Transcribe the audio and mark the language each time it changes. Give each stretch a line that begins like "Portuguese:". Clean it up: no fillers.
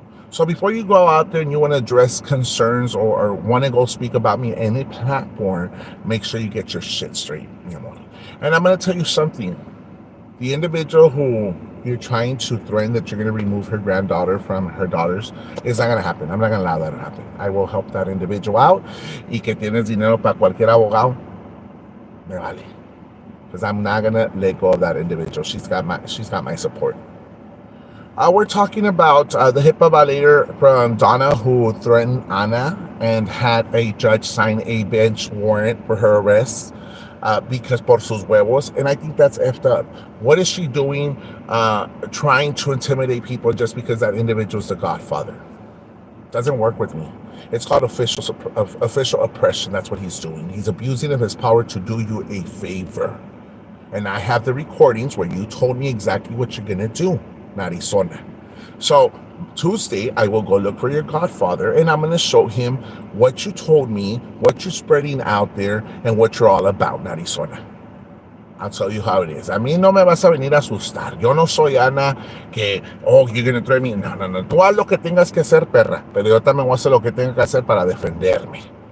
English: So before you go out there and you want to address concerns or want to go speak about me on any platform, make sure you get your shit straight,
Spanish: mi amor.
English: And I'm going to tell you something. The individual who you're trying to threaten that you're going to remove her granddaughter from her daughters is not going to happen. I'm not going to allow that to happen. I will help that individual out.
Spanish: Y que tienes dinero para cualquier abogado, me vale.
English: Because I'm not going to let go of that individual. She's got my support. We're talking about the HIPAA violator from Donna who threatened Ana and had a judge sign a bench warrant for her arrest because
Spanish: por sus huevos.
English: And I think that's effed up. What is she doing trying to intimidate people just because that individual is the godfather? Doesn't work with me. It's called official oppression. That's what he's doing. He's abusing of his power to do you a favor. And I have the recordings where you told me exactly what you're going to do, Arizona. So Tuesday, I will go look for your godfather, and I'm going to show him what you told me, what you're spreading out there, and what you're all about, Arizona. I'll tell you how it is.
Spanish: A mí no me vas a venir a asustar. Yo no soy Ana que,
English: oh, you're going to threaten me.
Spanish: No, no, no. Tú haz lo que tengas que hacer, perra. Pero yo también voy a hacer lo que tenga que hacer para defenderme.